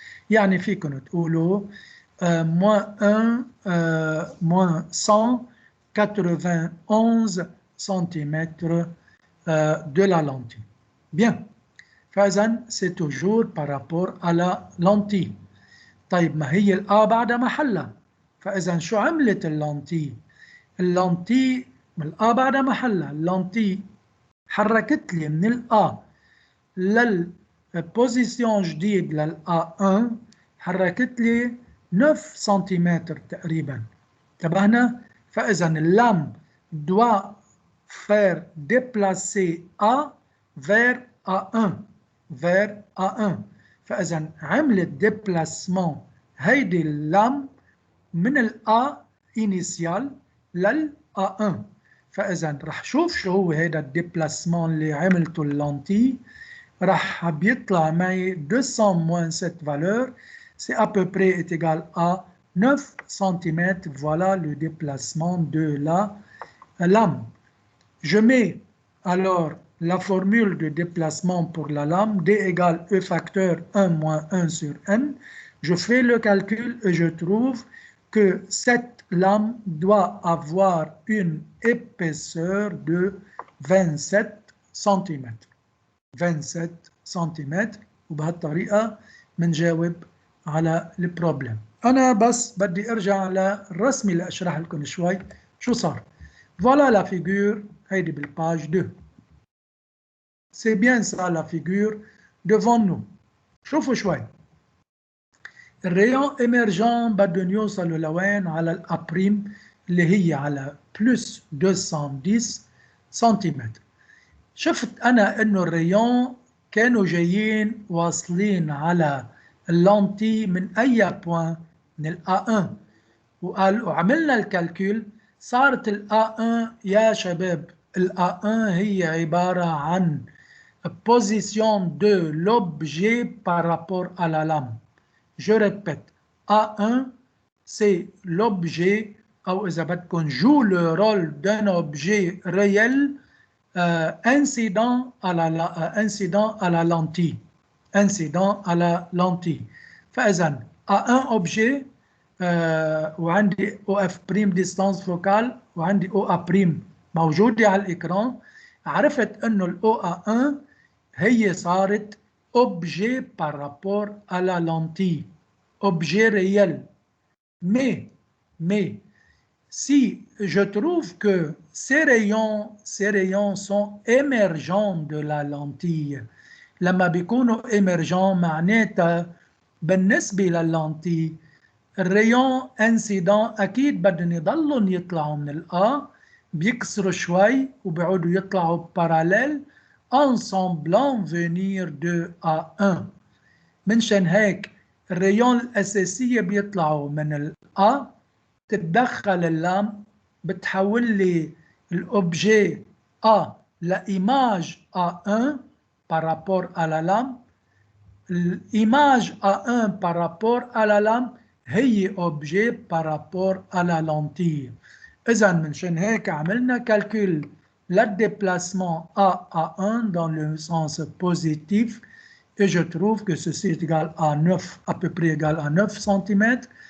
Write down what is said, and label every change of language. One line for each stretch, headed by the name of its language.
Arabic: يعني فيكم تقولوا
French: moins 191 cm de la lentille. Bien.
Arabic: فإذن
French: c'est toujours par rapport à la lentille.
Arabic: طيب ما هي الآ بعد محلها؟ فإذن شو عملت اللانتي؟ اللانتي من الآ بعد محلها، اللانتي حركت لي من الآ للبوزيسيون جديد للآ1 حركت لي 9 سنتيمتر تقريبا. انتبهنا؟ فإذن اللام
French: doit faire déplacer A vers A1 vers A1.
Arabic: فإذن عملت déplacement هيدي اللام من الA initial للA1. فإذن رح شوف شو هو هيدا الديبلاسمون اللي عملته اللانتي. رح بيطلع معي
French: 200 moins cette valeur, c'est à peu près est égal à 9 cm. Voilà le déplacement de la lame. Je mets alors la formule de déplacement pour la lame, D égale E facteur 1 moins 1 sur N. Je fais le calcul et je trouve que cette lame doit avoir une épaisseur de 27 cm. 27 cm.
Arabic: وبهالطريقة منجاوب على البروبلم. أنا بس بدي أرجع للرسم اللي أشرح لكم شوي شو صار.
French: Voilà la figure هيدي بالpage 2. C'est bien ça la figure devant nous.
Arabic: شوفوا شوي. الريون émergent بده يوصلوا لوين؟ على الأ' اللي هي على
French: plus 210
Arabic: سنتيمتر. شفت أنا إنه الريون كانوا جايين واصلين على اللانتي من أي بوين؟ من الA1. وعملنا الكالكول صارت الA1 يا شباب الA1 هي عبارة عن
French: position de l'objet par rapport à la lame. Je répète, A1 c'est l'objet
Arabic: أو إذا بدكم
French: joue le rôle d'un objet réel incident à la lentille. incident à la lentille.
Arabic: فإذا
French: à un objet
Arabic: وعندي OF بريم ديستانس فوكال وعندي OA بريم موجودة على الإكران، عرفت أنه الOA1 هي صارت
French: objet par rapport à la lentille, objet réel. Mais si je trouve que ces rayons sont émergents de la lentille،
Arabic: لما بيكونوا émergents معناتها بالنسبة لللنتي الريون انسيدون أكيد بدهم يضلوا يطلعوا من الأ، بيكسروا شوي وبيعودوا يطلعوا باراليل
French: en semblant venir de A1.
Arabic: منشان هيك الريون الأساسية بيطلعوا من الأ، تتدخل اللام بتحول لي الأوبجي A لإيماج A1
French: par rapport à la lame. L'image A1 par rapport à la lame هي objet par rapport à la lentille.
Arabic: إذا منشان هيك عملنا
French: calcul le déplacement A1 dans le sens positif et je trouve que ceci est égal à 9, à peu près égal à 9 cm.